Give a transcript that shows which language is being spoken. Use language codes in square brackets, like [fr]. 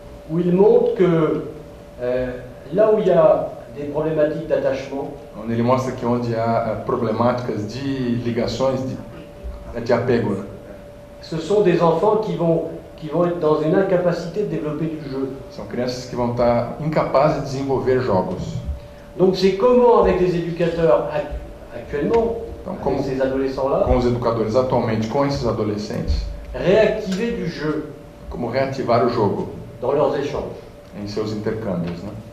[fr] où il montre que là où il y a des problématiques d'attachement, [pt] onde ele mostra que onde há problemáticas de ligações de apego, [fr] ce sont des enfants qui vont être dans une incapacité de développer du jeu. [pt] São crianças que vão estar incapazes de desenvolver jogos. [fr] Donc c'est comment avec les éducateurs actuellement, [pt] Então, [fr] avec ces adolescents-là, [pt] com os educadores atualmente, com esses adolescentes, [fr] réactiver du jeu [pt] como reativar o jogo [fr] dans leurs échanges. [pt] em seus intercâmbios, né?